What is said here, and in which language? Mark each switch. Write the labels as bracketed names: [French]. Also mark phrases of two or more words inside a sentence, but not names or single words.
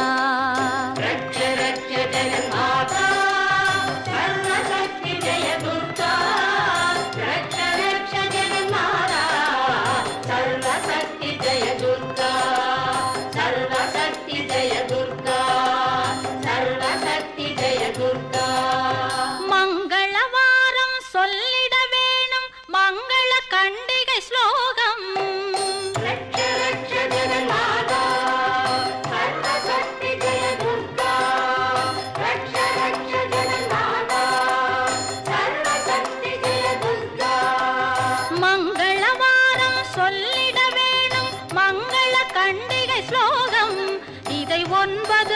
[Sanskrit] रक्ष रक्ष जगन्माता सर्वशक्ति जय दुर्गा रक्ष रक्ष जगन्माता सर्वशक्ति जय दुर्गा सर्वशक्ति जय दुर्गा सर्वशक्ति जय दुर्गा [Tamil] मंगलवारम சொல்லிட வேணும் मंगल கண்டிகை ஸ்லோகம் [Sanskrit] रक्ष रक्ष जगन्माता सर्वशक्ति जय दुर्गा रक्ष रक्ष जगन्माता सर्वशक्ति जय दुर्गा [Tamil] मंगलवारम சொல்லிட வேணும் मंगल கண்டிகை ஸ்லோகம் இதை 9